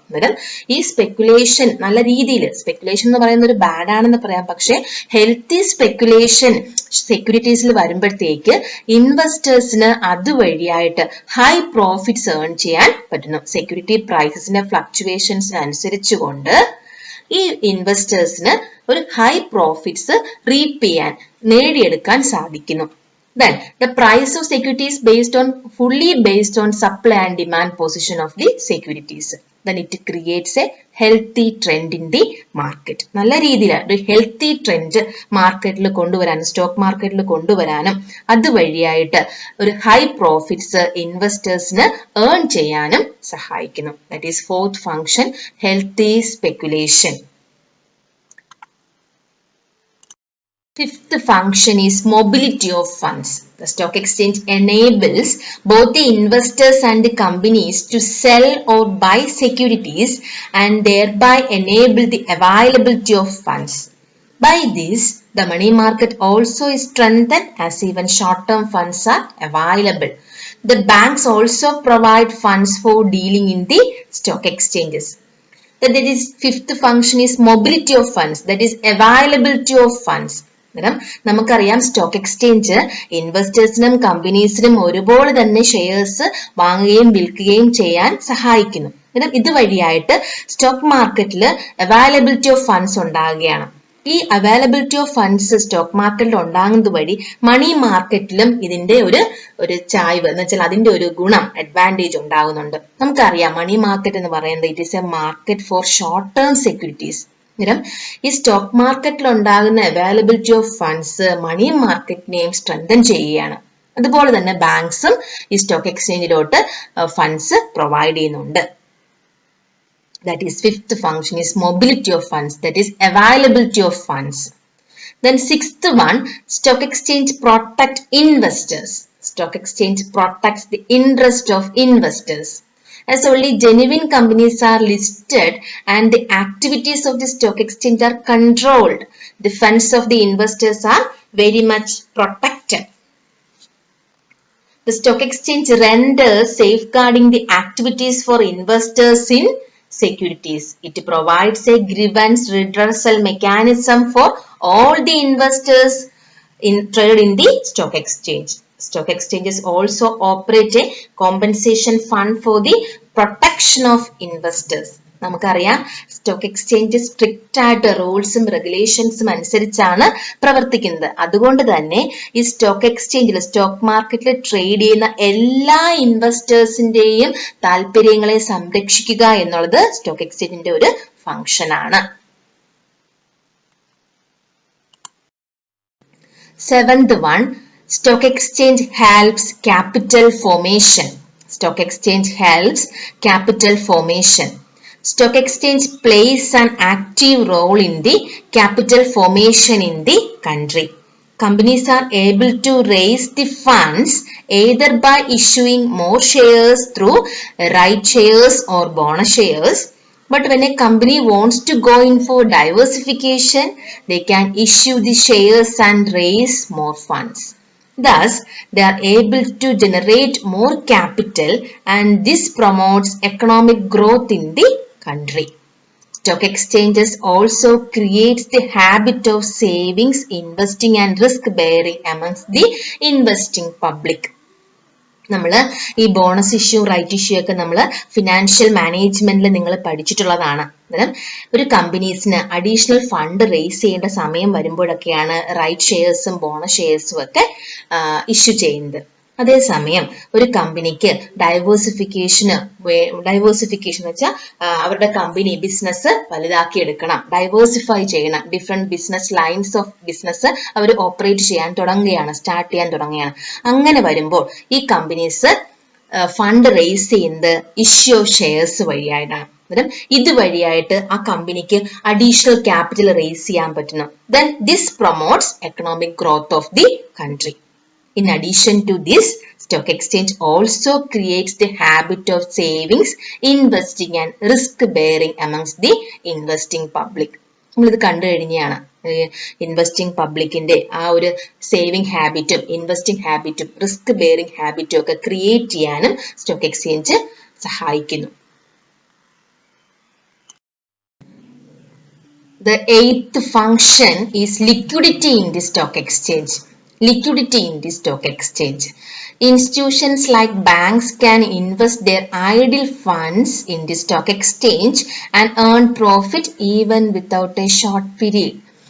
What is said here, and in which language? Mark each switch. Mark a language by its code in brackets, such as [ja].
[ml] അന്നേരം ഈ സ്പെക്കുലേഷൻ നല്ല രീതിയിൽ, സ്പെക്കുലേഷൻ എന്ന് പറയുന്നത് ഒരു ബാഡ് ആണെന്ന് പറയാം, പക്ഷെ ഹെൽത്തി സ്പെക്കുലേഷൻ സെക്യൂരിറ്റീസിൽ വരുമ്പോഴത്തേക്ക് ഇൻവെസ്റ്റേഴ്സിന് അതുവഴിയായിട്ട് ഹൈ പ്രോഫിറ്റ്സ് ഏൺ ചെയ്യാൻ പറ്റുന്നു. സെക്യൂരിറ്റി പ്രൈസസിന്റെ ഫ്ലക്ച്വേഷൻസിനനുസരിച്ചുകൊണ്ട് ഈ ഇൻവെസ്റ്റേഴ്സിന് ഒരു ഹൈ പ്രോഫിറ്റ്സ് റീപ്പ് ചെയ്യാൻ, നേടിയെടുക്കാൻ സാധിക്കുന്നു. [en] Then the price of securities fully based on supply and demand position of the securities. Then it creates a healthy trend in the market. [ml] നല്ല രീതിയിൽ ഒരു ഹെൽത്തി ട്രെൻഡ് മാർക്കറ്റിൽ കൊണ്ടുവരാനും സ്റ്റോക്ക് മാർക്കറ്റിൽ കൊണ്ടുവരാനും അതുവഴിയായിട്ട് ഒരു ഹൈ പ്രോഫിറ്റ്സ് ഇൻവെസ്റ്റേഴ്സിന് ഏൺ ചെയ്യാനും സഹായിക്കുന്നു. [en] That is fourth function, healthy speculation. Fifth function is mobility of funds. The stock exchange enables both the investors and the companies to sell or buy securities and thereby enable the availability of funds. By this, the money market also is strengthened as even short-term funds are available. The banks also provide funds for dealing in the stock exchanges. That is, fifth function is mobility of funds, that is availability of funds. [ml] നമുക്കറിയാം stock exchange ഇൻവെസ്റ്റേഴ്സിനും കമ്പനീസിനും ഒരുപോലെ തന്നെ shares വാങ്ങുകയും വിൽക്കുകയും ചെയ്യാൻ സഹായിക്കുന്നു. ഇതുവഴിയായിട്ട് stock മാർക്കറ്റിൽ availability of funds ഉണ്ടാകുകയാണ്. ഈ availability of funds stock മാർക്കറ്റിൽ ഉണ്ടാകുന്നത് വഴി മണി മാർക്കറ്റിലും ഇതിന്റെ ഒരു ചായ്വ് എന്ന് വെച്ചാൽ അതിന്റെ ഒരു ഗുണം, അഡ്വാൻറ്റേജ് ഉണ്ടാകുന്നുണ്ട്. നമുക്കറിയാം മണി മാർക്കറ്റ് എന്ന് പറയുന്നത് [en] It is a market for short term securities. [ml] ഈ സ്റ്റോക്ക് മാർക്കറ്റിൽ ഉണ്ടാകുന്ന availability of funds money മാർക്കറ്റിനെയും strengthen ചെയ്യുകയാണ്. അതുപോലെ തന്നെ ബാങ്ക്സും ഈ സ്റ്റോക്ക് എക്സ്ചേഞ്ചിലോട്ട് ഫണ്ട്സ് പ്രൊവൈഡ് ചെയ്യുന്നുണ്ട്. [en] That is fifth function is mobility of funds, that is availability of funds. Then sixth one, stock exchange protect investors. Stock exchange protects the interest of investors. As only genuine companies are listed and the activities of the stock exchange are controlled, the funds of the investors are very much protected. The stock exchange renders safeguarding the activities for investors in securities. It provides a grievance redressal mechanism for all the investors traded in the stock exchange. Stock exchanges also operate a compensation fund for the protection of investors. [ml] നമുക്കറിയാം stock exchange strict ആയിട്ട് റൂൾസും റെഗുലേഷൻസും അനുസരിച്ചാണ് പ്രവർത്തിക്കുന്നത്. അതുകൊണ്ട് തന്നെ ഈ stock എക്സ്ചേഞ്ചിൽ, stock മാർക്കറ്റിൽ trade ചെയ്യുന്ന എല്ലാ ഇൻവെസ്റ്റേഴ്സിന്റെയും താല്പര്യങ്ങളെ സംരക്ഷിക്കുക എന്നുള്ളത് സ്റ്റോക്ക് എക്സ്ചേഞ്ചിന്റെ ഒരു ഫംഗ്ഷൻ ആണ്. [en] Seventh one, stock exchange helps capital formation. Stock exchange helps capital formation. Stock exchange plays an active role in the capital formation in the country. Companies are able to raise the funds either by issuing more shares through right shares or bonus shares. But when a company wants to go in for diversification, they can issue the shares and raise more funds. Thus, they are able to generate more capital and this promotes economic growth in the country. Stock exchanges also creates the habit of savings, investing and risk bearing amongst the investing public. [ml] നമ്മൾ ഈ bonus issue, right issue ഒക്കെ നമ്മൾ financial മാനേജ്മെന്റിൽ നിങ്ങൾ പഠിച്ചിട്ടുള്ളതാണ്. അന്നേരം ഒരു കമ്പനീസിന് additional fund raise ചെയ്യേണ്ട സമയം വരുമ്പോഴൊക്കെയാണ് റൈറ്റ് ഷെയർസും ബോണസ് ഷെയർസും ഒക്കെ ഇഷ്യൂ ചെയ്യുന്നത്. അതേസമയം ഒരു കമ്പനിക്ക് ഡൈവേഴ്സിഫിക്കേഷൻ എന്ന് വെച്ചാൽ അവരുടെ കമ്പനി ബിസിനസ് വലുതാക്കി എടുക്കണം, ഡൈവേഴ്സിഫൈ ചെയ്യണം, different business lines of business our operate ചെയ്യാൻ തുടങ്ങുകയാണ്, സ്റ്റാർട്ട് ചെയ്യാൻ തുടങ്ങുകയാണ്. അങ്ങനെ വരുമ്പോൾ ഈ കമ്പനീസ് ഫണ്ട് റേസ് ചെയ്യുന്നത് ഇഷ്യൂ ഓഫ് ഷെയർസ് വഴിയായിട്ടാണ്. അന്നേരം ഇതുവഴിയായിട്ട് ആ കമ്പനിക്ക് അഡീഷണൽ ക്യാപിറ്റൽ റേസ് ചെയ്യാൻ പറ്റുന്നു. [en] Then this promotes economic growth of the country. In addition to this, stock exchange also creates the habit of savings, investing and risk bearing amongst the investing public. [ml] നമ്മളിത് കണ്ടു കഴിഞ്ഞാണ് investing പബ്ലിക്കിന്റെ ആ ഒരു saving ഹാബിറ്റും investing ഹാബിറ്റും risk bearing ഹാബിറ്റും ഒക്കെ create ചെയ്യാനും stock exchange സഹായിക്കുന്നു. [en] The eighth function is liquidity in the stock exchange. Liquidity in the stock exchange. Institutions like banks can invest their idle funds in the stock exchange and earn profit even without a short period.